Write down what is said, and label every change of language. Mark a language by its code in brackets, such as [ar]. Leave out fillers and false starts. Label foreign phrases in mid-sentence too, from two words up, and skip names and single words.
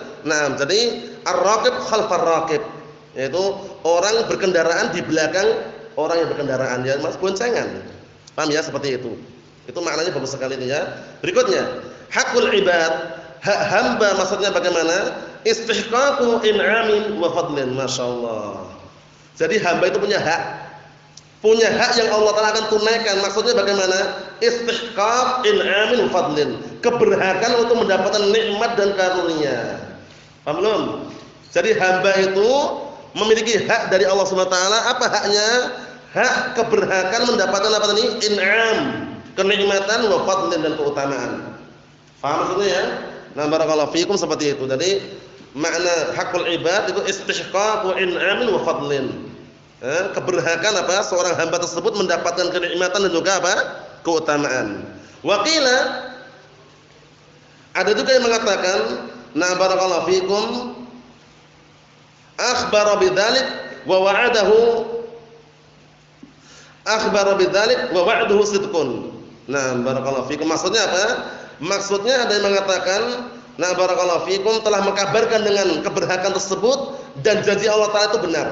[id] Nah, jadi [ar] الرقيب خلف الرقيب, [id] yaitu orang berkendaraan di belakang orang yang berkendaraan, ya Mas, boncengan. Paham ya? Seperti itu. Itu maknanya bagus sekali itu ya. Berikutnya, [ar] حق العباد, [id] hak hamba, maksudnya bagaimana? [ar] استحقاق إنعام وفضل، ما شاء الله. [id] Jadi hamba itu punya hak yang Allah Taala akan tunaikan. Maksudnya bagaimana? [ar] استحقاق إنعام وفضل, keberhakan untuk mendapatkan nikmat dan karunia. [id] Paham belum? Jadi hamba itu memiliki hak dari Allah [ar] سبحانه وتعالى. [id] Apa haknya? Hak keberhakan mendapatkan apa tadi? In'am, kenikmatan, [ar] وفضل, [id] dan keutamaan. Paham maksudnya ya? Nah, [ar] بارك الله فيكم, [id] seperti itu. Jadi makna [ar] حق العباد [id] itu [ar] استحقاق إنعام وفضل. [id] Keberhakan apa? Seorang hamba tersebut mendapatkan kenikmatan dan juga apa? Keutamaan. [ar] وقيل, [id] ada juga yang mengatakan, nah [ar] بارك الله فيكم, أخبر بذلك ووعده صدق. [id] Nah, [ar] بارك الله فيكم, [id] maksudnya apa? Maksudnya ada yang mengatakan, nah [ar] بارك الله فيكم, [id] telah mengkabarkan dengan keberhakan tersebut dan janji Allah Taala itu benar.